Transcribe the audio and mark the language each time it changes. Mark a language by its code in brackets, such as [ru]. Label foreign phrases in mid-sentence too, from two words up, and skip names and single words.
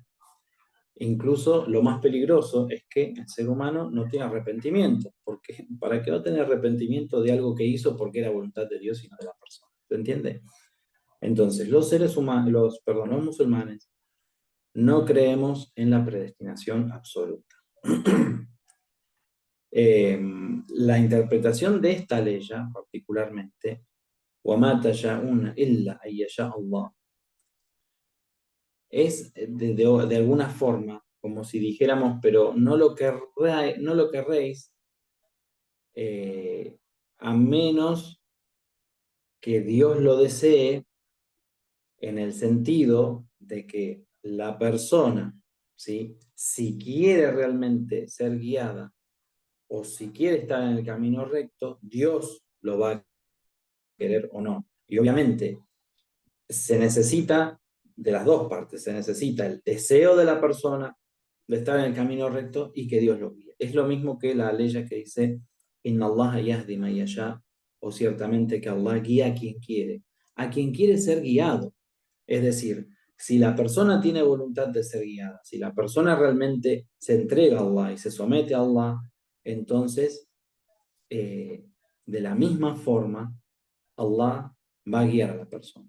[es] Incluso lo más peligroso es que el ser humano no tiene arrepentimiento, porque ¿para qué va a tener arrepentimiento de algo que hizo porque era voluntad de Dios y no de la persona? ¿Se entiende? Entonces, los seres humanos, los musulmanes, no creemos en la predestinación absoluta. La interpretación de esta ley, particularmente, [ar] وَمَا تَشَاءُونَ إِلَّا أَن يَشَاءَ اللَّهُ, [es] es de alguna forma, como si dijéramos, pero no lo querréis eh, a menos que Dios lo desee, en el sentido de que la persona, ¿sí? Si quiere realmente ser guiada o si quiere estar en el camino recto, Dios lo va a querer o no. Y obviamente se necesita de las dos partes, se necesita el deseo de la persona de estar en el camino recto y que Dios lo guíe. Es lo mismo que la ley que dice, [ar] إن الله يهدي من يشاء, [es] o ciertamente que Allah guía a quien quiere ser guiado. Es decir, si la persona tiene voluntad de ser guiada, si la persona realmente se entrega a Allah y se somete a Allah, entonces, de la misma forma, Allah va a guiar a la persona.